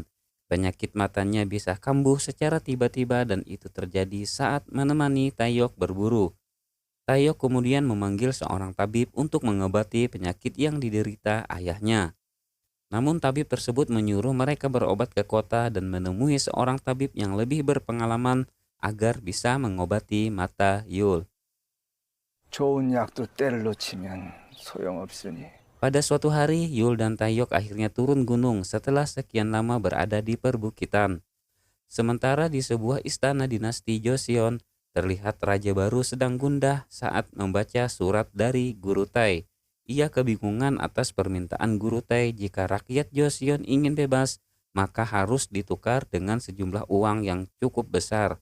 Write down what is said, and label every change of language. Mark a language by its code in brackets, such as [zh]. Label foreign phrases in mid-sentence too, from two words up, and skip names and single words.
[id] Penyakit matanya bisa kambuh secara tiba-tiba dan itu terjadi saat menemani Taeyok berburu. Taeyok kemudian memanggil seorang tabib untuk mengobati penyakit yang diderita ayahnya. Namun tabib tersebut menyuruh mereka berobat ke kota dan menemui seorang tabib yang lebih berpengalaman agar bisa mengobati mata Yul. [ko] 좋은 약도 때를 놓치면 소용없으니. [id] Pada suatu hari, Yul dan Taeyok akhirnya turun gunung setelah sekian lama berada di perbukitan. Sementara di sebuah istana dinasti Joseon, terlihat raja baru sedang gundah saat membaca surat dari Guru Tai. Ia kebingungan atas permintaan Guru Tai jika rakyat Joseon ingin bebas, maka harus ditukar dengan sejumlah uang yang cukup besar.